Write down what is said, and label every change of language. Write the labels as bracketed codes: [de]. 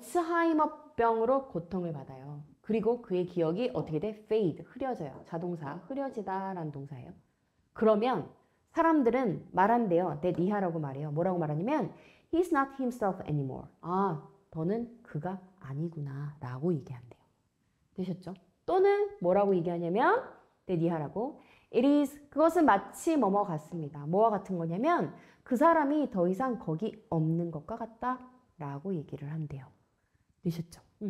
[ko] 알츠하이머병으로 고통을 받아요. 그리고 그의 기억이 어떻게 돼? fade, 흐려져요. 자동사, 흐려지다라는 동사예요. 그러면 사람들은 말한대요. that 이하라고 말해요. 뭐라고 말하냐면 [en] he's not himself anymore. [ko] 아, 너는 그가 아니구나 라고 얘기한대요. 되셨죠? 또는 뭐라고 얘기하냐면 that 이하라고 [en] it is, [ko] 그것은 마치 뭐뭐 같습니다. 뭐와 같은 거냐면 그 사람이 더 이상 거기 없는 것과 같다 라고 얘기를 한대요. 되셨죠?